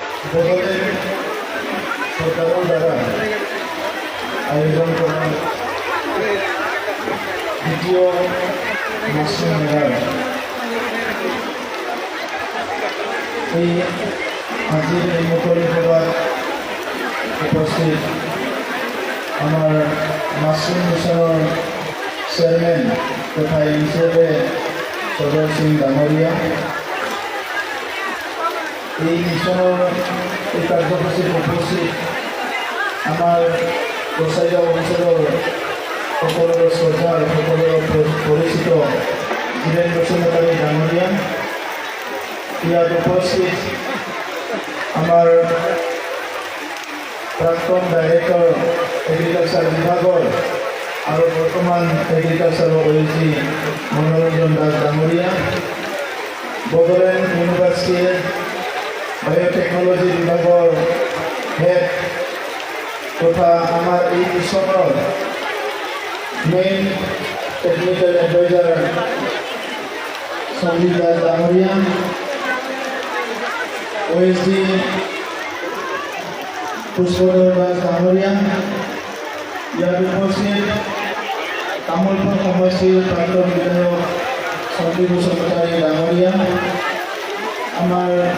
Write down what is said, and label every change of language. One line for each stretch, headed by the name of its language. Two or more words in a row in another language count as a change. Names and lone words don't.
Assamese: বড়োলেণ্ড সরকারের দ্বারা আয়োজন করা দ্বিতীয় মাশরুম মেলার এই আজির এই মুকলি সভার উপস্থিত আমার
English: mushroom mission-er chairman
Assamese: তথা হিসেবে সদর সিং ডাঙরিয়া এই মিশনের এই কার্যসূচীর উপস্থিত আমার গোসাইগাঁও অঞ্চলের সকলের শ্রদ্ধার সকলের পরিচিত ধীরেন বসুমতাৰী ডাঙরিয়া ইয়াত উপস্থিত আমার প্ৰাক্তন
English: director agriculture
Assamese: বিভাগৰ আৰু বৰ্তমান এগ্ৰিকালচাৰৰ অতিথি মনোৰঞ্জন দাস ডাঙরিয়া বড়োলেণ্ড ইউনিভাৰ্চিটিৰ বায়োটেকনলজি বিভাগৰ হেড তথা আমার এই মিশনের
English: main technical adviser
Assamese: সঞ্জীব দাস ডাঙরিয়া ওএসডি পুষ্পধর দাস ডাঙরিয়া ইয়াত উপস্থিত তামোলপুৰ সমষ্টিৰ প্ৰাক্তন বিধায়ক সঞ্জীৱ বসুমতাৰী ডাঙরিয়া আমাৰ